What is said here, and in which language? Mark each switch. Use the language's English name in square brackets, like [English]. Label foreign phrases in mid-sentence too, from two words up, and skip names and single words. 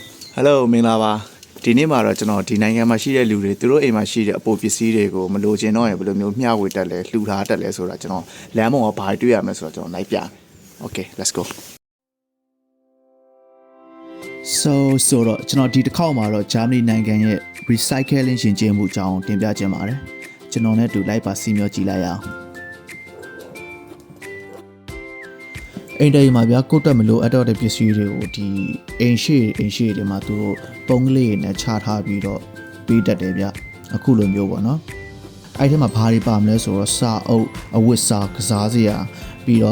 [Burmese] Hello မင်္ဂလာပါဒီနေ့မှာတော့ကျွန်တော်ဒီနိုင်ငံမှာရှိတဲ့လူတွေသူတို့အိမ်မှာရှိတဲ့အပိုပစ္စည်းတွေကိုမလိုချင်တော့ရင်ဘယ်လိုမျိုးမျှဝေတက်လဲလှူထားတက်လဲဆိုတာကျွန်တော်လမ်းပေါ်မှာဘာတွေ့ရမလဲဆိုတော့ကျွန်တော်လိုက်ပြမယ် [English] Okay let's go [Burmese] so တော့ကျွန်တော်ဒီတစ်ခေါက်မှာတော့ Germany နိုင်ငံရဲ့ recycling ရှင်ကျင်းမှုအကြောင်းတင်ပြခြင်းပါတယ်ကျွန်တော်နဲ့အတူလိုက်ပါစီမျောကြည့်လိုက်ရအောင်အိမ်တိုင်မှာဗျာကိုတက်မလို့အတော့တဲ့ပစ္စည်းတွေကိုဒီအိမ်ရှိတွေမှာသူတို့ပုံးကလေးနဲ့ချထားပြီးတော့ပေးတတ်တယ်ဗျအခုလိုမျိုးပေါ့နော်အဲ့ဒီမှာဘာတွေပါမလဲဆိုတော့စာအုပ်အဝတ်စာကစားစရာပြီးတော့